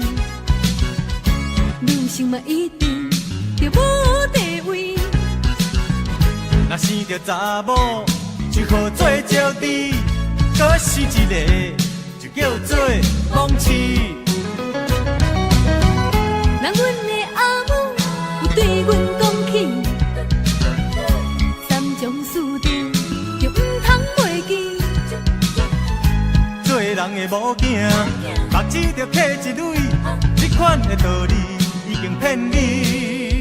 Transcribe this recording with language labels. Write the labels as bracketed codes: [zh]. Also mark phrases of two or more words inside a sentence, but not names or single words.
[nan] 女性嘛一定就无地位。若生着查某，就好做招娣，可是一个就叫做忘痴。若阮的阿母有对阮讲起，三种事情就毋通袂记。做人的某囝，目睭着刻一蕊，这款的道理已经骗你。